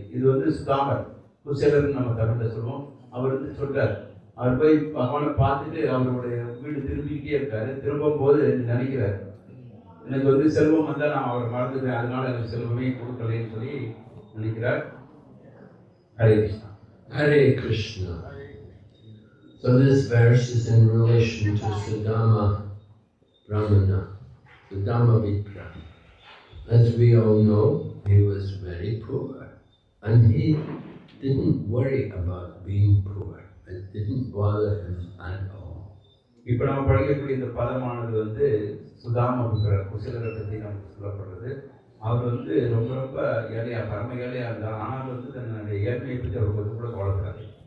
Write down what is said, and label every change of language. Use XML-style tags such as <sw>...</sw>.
<ta>இது வந்து சுதாமர் குசேலர் நம்ம தமிழில் சொல்லுவோம். அவர் வந்து சொல்றார், அவர் போய் பகவானை பார்த்துட்டு அவருடைய வீடு திரும்பிக்கிட்டே இருக்காரு. திரும்பும் போது நினைக்கிறார், எனக்கு வந்து செல்வம் வந்தால் நான் அவரை மறந்துக்கிறேன், அதனால எனக்கு செல்வமே கொடுக்கலன்னு சொல்லி நினைக்கிறார்.</ta> <sa>Hare Krishna. Hare Krishna.</sa> <en>So this verse is in relation to Sudama Brahmana, Sudama Vipra. As we all know, he was very poor and he didn't worry about being poor. It didn't bother him at all.</en> <ta>இப்போ நம்ம படிக்கக்கூடிய இந்த பதமானது வந்து சுதாம குசேலரை பற்றி நமக்கு சொல்லப்படுறது. அவர் வந்து ரொம்ப ரொம்ப ஏழையா, பரம ஏழையா இருந்தார். ஆனால் வந்து தன்னுடைய ஏழ்மையை பற்றி அவர் கொஞ்சம் கூட கவலைப்படாது.</ta>